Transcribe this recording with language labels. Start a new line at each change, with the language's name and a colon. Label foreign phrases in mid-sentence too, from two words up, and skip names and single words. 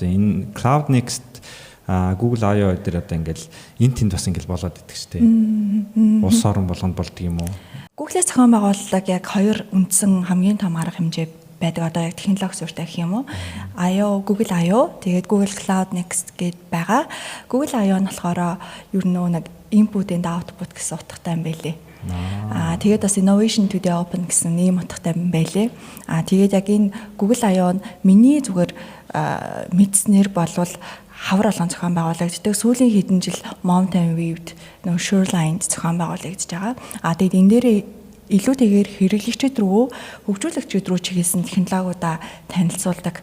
Mongolian: Энэ Cloud Next Google I/O дээр одоо ингээл энэ тэнд бас ингээл болоод идэг шүү дээ. Улс орон болгонд болдго юм уу? Google-с зохион байгуулалт яг хоёр үндсэн хамгийн том арга хэмжээ байдаг одоо яг технологи суурьтай гэх юм уу. I/O, Google I/O, тэгээд Google Cloud Next гэд байгаа. Google I/O нь болохоор ер нь нэг
English: input and output
Mongolian: гэсэн утгатай юм байлээ. Тэгээд бас
English: innovation to the open
Mongolian: гэсэн ийм утгатай юм байлээ. Тэгээд яг энэ Google I/O нь миний зүгээр мэдснээр болвол хавар олон зохион байгуулагддаг. Сүүлийн хэдэн жил Mountain View-д нөгөө Shoreline зохион байгуулагдаж байгаа. Тэгээд энэ дээр илүүтэйгээр хэрэглэгчид рүү, хөгжүүлэгчид рүү чиглэсэн технологиудаа танилцуулдаг.